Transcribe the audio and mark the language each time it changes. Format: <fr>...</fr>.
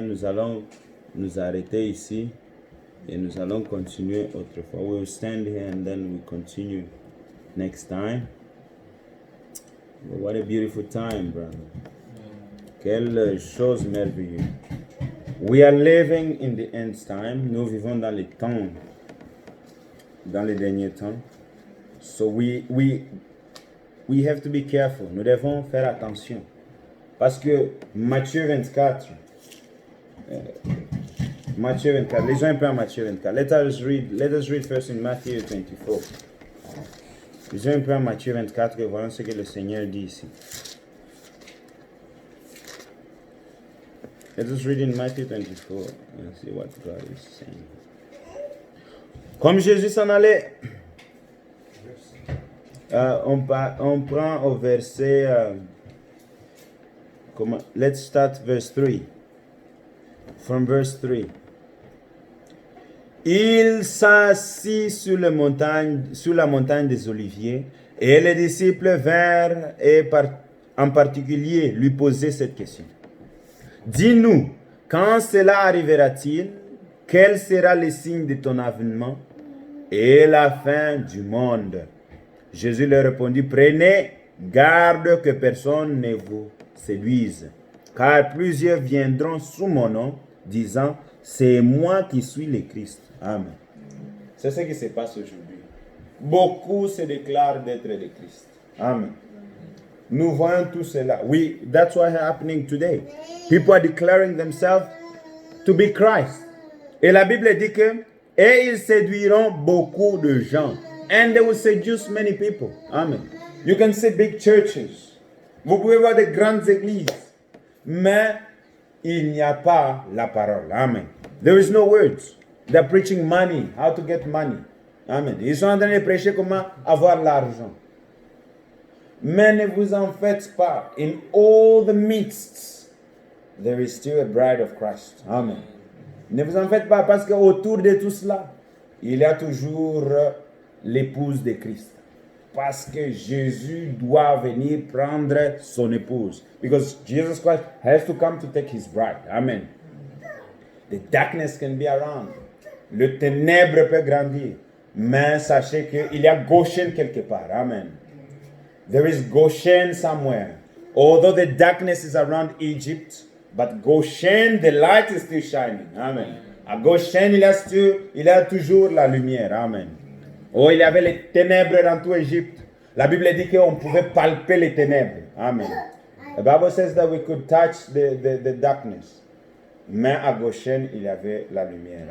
<fr>Nous allons nous arrêter ici et nous allons continuer autrefois.</fr> <en>We will stand here and then we continue next time. What a beautiful time, brother.</en> <fr>Quelle chose merveilleuse.</fr> <en>We are living in the end time.</en> <fr>Nous vivons dans les temps, dans les derniers temps.</fr> <en>So we have to be careful.</en> <fr>Nous devons faire attention. Parce que Matthieu 24, lisons un peu à Matthieu 24.</fr> <en>Let us read first in Matthew 24.</en> <fr>Lisons un peu à Matthieu 24 et voyons ce que le Seigneur dit ici.</fr> <en>Let us read in Matthew 24 and see what God is saying.</en> <fr>Comme Jésus s'en allait, on prend au verset...</fr> <en>let's start verse 3. From verse 3.</en> <fr>Il s'assit sur la montagne des Oliviers, et les disciples vinrent et en particulier lui poser cette question. Dis-nous, quand cela arrivera-t-il? Quel sera le signe de ton avènement et la fin du monde? Jésus leur répondit, prenez garde que personne ne vous séduise, car plusieurs viendront sous mon nom, disant, c'est moi qui suis le Christ. Amen. C'est ce qui se passe aujourd'hui. Beaucoup se déclarent d'être le Christ. Amen. Nous voyons tout cela.</fr> <en>That's what's happening today. People are declaring themselves to be Christ.</en> <fr>Et la Bible dit que, et ils séduiront beaucoup de gens.</fr> <en>And they will seduce many people. Amen. You can see big churches.</en> <fr>Vous pouvez voir des grandes églises. Mais il n'y a pas la parole. Amen.</fr> <en>There is no words. They're preaching money, how to get money.</en> <fr>Amen. Ils sont en train de prêcher comment avoir l'argent. Mais ne vous en faites pas.</fr> <en>In all the midst, there is still a bride of Christ. Amen.</en> <fr>Ne vous en faites pas parce qu'autour de tout cela, il y a toujours l'épouse de Christ. Parce que Jésus doit venir prendre son épouse.</fr> <en>Because Jesus Christ has to come to take his bride. Amen. The darkness can be around.</en> <fr>Le ténèbre peut grandir. Mais sachez qu'il y a Goshen quelque part. Amen.</fr> <en>There is Goshen somewhere. Although the darkness is around Egypt, but Goshen, the light is still shining. Amen.</en> <fr>À Goshen, il y a toujours la lumière. Amen. Oh, il y avait les ténèbres dans tout Égypte. La Bible dit qu'on pouvait palper les ténèbres. Amen.</fr> <en>The Bible says that we could touch the darkness.</en> <fr>Mais à Goshen, il y avait la lumière.</fr>